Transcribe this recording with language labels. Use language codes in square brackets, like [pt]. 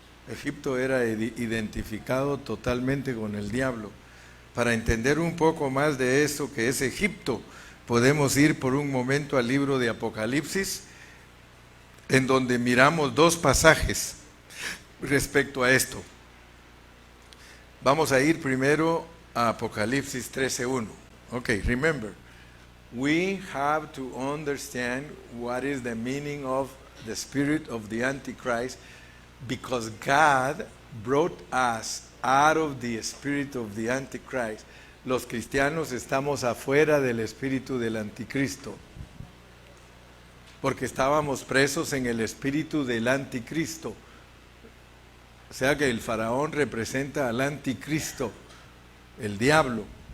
[es] Egipto era identificado totalmente con el diablo. Para entender un poco más de eso que es Egipto, podemos ir por un momento al libro de Apocalipsis, en donde miramos 2 pasajes respecto a esto. Vamos a ir primero a Apocalipsis 13:1. [en] Okay, remember, we have to understand what is the meaning of the spirit of the Antichrist, because God brought us out of the spirit of the Antichrist. [es] Los cristianos estamos afuera del espíritu del anticristo, porque estábamos presos en el espíritu del anticristo. O sea que el faraón representa al anticristo, el diablo.